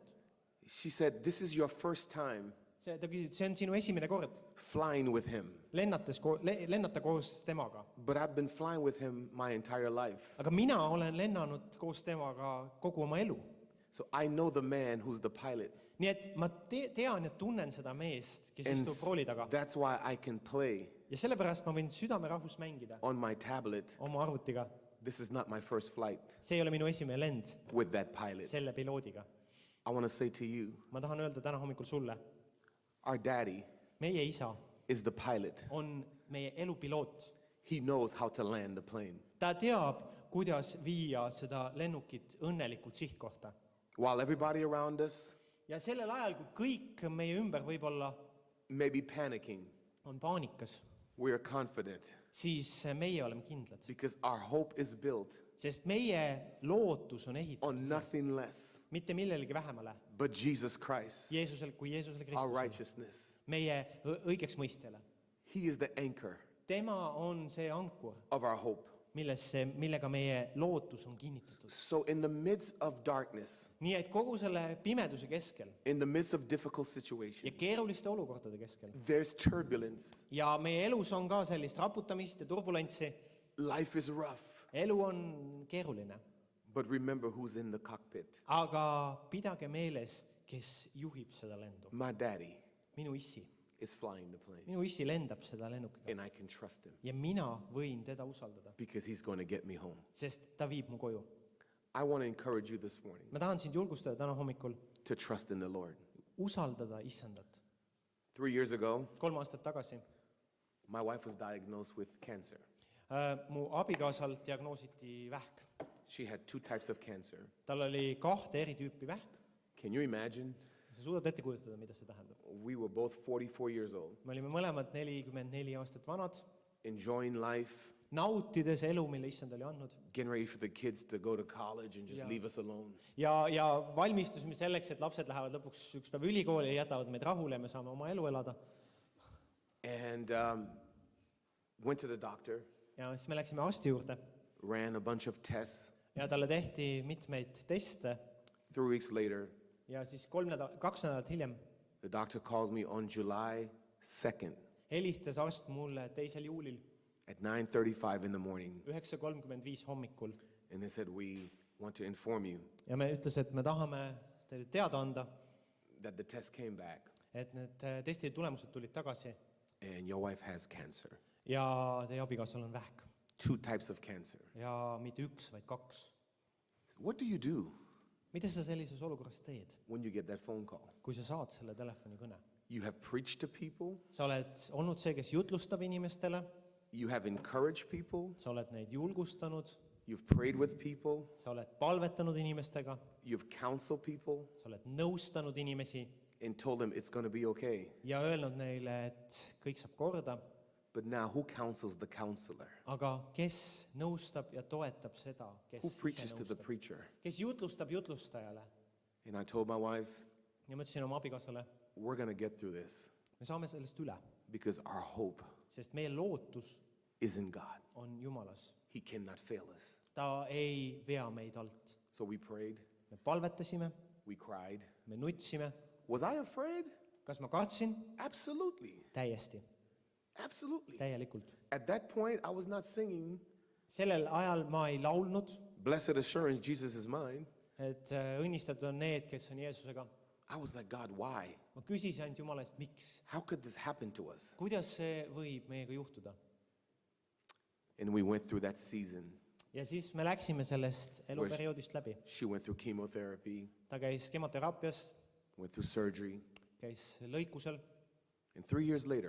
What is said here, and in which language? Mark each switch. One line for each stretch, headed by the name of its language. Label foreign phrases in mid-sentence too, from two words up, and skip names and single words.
English: She said, "This is your first time
Estonian: Ta küsib, see on sinu esimene kord
English: flying with him,
Estonian: lennata koos temaga.
English: but I've been flying with him my entire life.
Estonian: Aga mina olen lennanud koos temaga kogu oma elu.
English: So I know the man who's the pilot.
Estonian: Nii et ma tean ja tunnen seda meest, kes
English: And
Estonian: istub rooli taga.
English: that's why I can play
Estonian: Ja sellepärast ma võin südamerahus mängida
English: on my tablet.
Estonian: oma arvutiga.
English: This is not my first flight
Estonian: See ei ole minu esimene lend
English: with that pilot.
Estonian: selle piloodiga.
English: I want to say to you,
Estonian: Ma tahan öelda täna hommikul sulle,
English: our daddy
Estonian: meie isa
English: is the pilot.
Estonian: on meie elu piloot.
English: He knows how to land the plane.
Estonian: Ta teab, kuidas viia seda lennukit õnnelikult sihtkohta.
English: While everybody around us
Estonian: Ja sellel ajal, kui kõik meie ümber võib-olla
English: may be panicking,
Estonian: on paanikas,
English: we are confident
Estonian: siis meie oleme kindlad.
English: because our hope is built
Estonian: Sest meie lootus on ehitatud
English: on nothing less
Estonian: mitte millelegi vähemale
English: but Jesus Christ,
Estonian: Jeesusele kui Jeesusele
English: our
Estonian: Kristusele,
English: righteousness.
Estonian: meie õigeks mõistjale.
English: He is the anchor
Estonian: Tema on see ankur,
English: of our hope.
Estonian: millega meie lootus on kinnitatud.
English: So in the midst of darkness,
Estonian: Nii et kogu selle pimeduse keskel
English: in the midst of difficult
Estonian: ja
English: situations,
Estonian: keeruliste olukordade keskel
English: there's turbulence.
Estonian: ja meie elus on ka sellist raputamist ja turbulentsi,
English: Life is rough.
Estonian: elu on keeruline.
English: But remember who's in the cockpit.
Estonian: aga pidage meeles, kes juhib seda lendu.
English: My daddy
Estonian: Minu issi.
English: is flying the plane,
Estonian: Minu issi lendab seda lennukiga.
English: and I can trust him
Estonian: Ja mina võin teda usaldada,
English: because he's going to get me home.
Estonian: sest ta viib mu koju.
English: I want to encourage you this morning
Estonian: Ma tahan sind julgustada täna hommikul
English: to trust in the Lord.
Estonian: usaldada issandat.
English: 3 years ago,
Estonian: 3 aastat tagasi
English: my wife was diagnosed with cancer.
Estonian: mu abikaasal diagnoositi vähk.
English: She had 2 types of cancer.
Estonian: Tal oli 2 eri tüüpi vähk.
English: Can you imagine?
Estonian: Sa suudad ette kujutada, mida see tähendab?
English: We were both 44 years old,
Estonian: Me olime mõlemad 44 aastat vanad,
English: enjoying life,
Estonian: nautides elu, mille issand oli andnud.
English: getting ready for the kids to go to college and just Yeah. leave us alone.
Estonian: Ja valmistusime selleks, et lapsed lähevad lõpuks üks päev ülikooli ja jätavad meid rahule ja me saame oma elu elada.
English: And went to the doctor,
Estonian: Ja siis me läksime arsti juurde
English: ran a bunch of tests.
Estonian: ja talle tehti mitmeid teste
English: 3 weeks later,
Estonian: ja siis 2 nädalat hiljem
English: the doctor calls me on July 2nd
Estonian: helistas arst mulle 2. juulil
English: at 9:35 in the morning,
Estonian: 9:35 hommikul
English: and they said, we want to inform you
Estonian: ja me ütles, et me tahame teile teada anda,
English: that the test came back
Estonian: et need testi tulemused tulid tagasi
English: and your wife has cancer.
Estonian: ja teie abikaasal on vähk
English: 2 types of cancer.
Estonian: ja mitte 1, vaid 2.
English: What do you do
Estonian: Mida sa sellises olukorras teed,
English: when you get that phone call?
Estonian: kui sa saad selle telefonikõne?
English: You have preached to people,
Estonian: Sa oled olnud see, kes jutlustab inimestele,
English: you have encouraged people,
Estonian: sa oled neid julgustanud,
English: you've prayed with people,
Estonian: sa oled palvetanud inimestega,
English: you've counseled people,
Estonian: sa oled nõustanud inimesi
English: and told them it's going to be okay.
Estonian: ja öelnud neile, et kõik saab korda,
English: But now, who counsels the counselor?
Estonian: aga kes nõustab ja toetab seda, kes
English: Who
Estonian: ise
English: preaches to the
Estonian: nõustab?
English: preacher?
Estonian: Kes jutlustab jutlustajale?
English: And I told my wife,
Estonian: Ja ma ütlesin oma abikaasale,
English: we're going to get through this
Estonian: me saame sellest üle,
English: because our hope
Estonian: sest meie lootus
English: is in God.
Estonian: on Jumalas.
English: He cannot fail us.
Estonian: Ta ei vea meid alt.
English: So we prayed,
Estonian: Me palvetasime,
English: we cried.
Estonian: me nutsime.
English: Was I afraid?
Estonian: Kas ma kartsin?
English: Absolutely.
Estonian: Täiesti,
English: Absolutely.
Estonian: täielikult.
English: At that point, I was not singing,
Estonian: Sellel ajal ma ei laulnud,
English: Blessed Assurance, Jesus is mine.
Estonian: et õnnistatud on need, kes on Jeesusega.
English: I was like, God, why?
Estonian: Ma küsisin ainult Jumala eest, miks?
English: How could this happen to us?
Estonian: Kuidas see võib meiega juhtuda?
English: And we went through that season.
Estonian: Ja siis me läksime sellest eluperioodist läbi.
English: She went through chemotherapy,
Estonian: Ta käis kemoteraapias,
English: went through surgery.
Estonian: käis lõikusel
English: And 3 years later,